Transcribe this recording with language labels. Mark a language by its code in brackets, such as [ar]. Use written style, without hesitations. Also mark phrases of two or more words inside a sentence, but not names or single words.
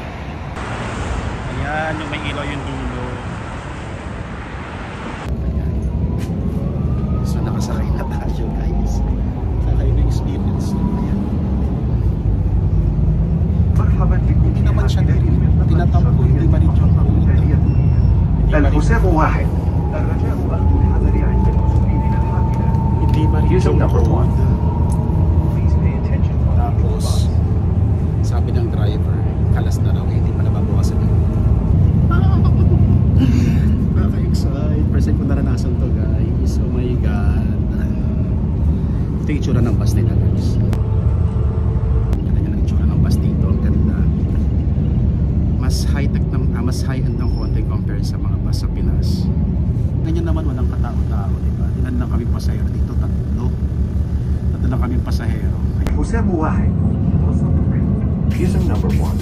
[tl] Ayan, yung may ilaw yung dulo. Ayan. So nakasakay na tayo guys. Sakay na experience. Ayan. Hindi naman siya tinatampo, hindi ba rin yung [ar] الحساب واحد الرجاء أخذ الحذر عند الوصول إلى الحافلة. [tl] hindi ba rin yung number 1. Tapos sabi ng driver, kalas na raw, hindi pa nababawasan yun. Nakaka-excite. [en] First time [tl] ko naranasan to guys. [en] Oh my god. [tl] Ito yung itsura ng bus nila guys. Ganda ng itsura ng bus dito. Ang ganda. Mas high-tech, mas high-end ng konti compare sa mga bus sa Pinas. Ganyan naman, walang katao-tao, diba? Ilan lang kami pasahero dito? Tatlo lang kami pasahero. [ar] الحساب واحد. [en] Using number 1.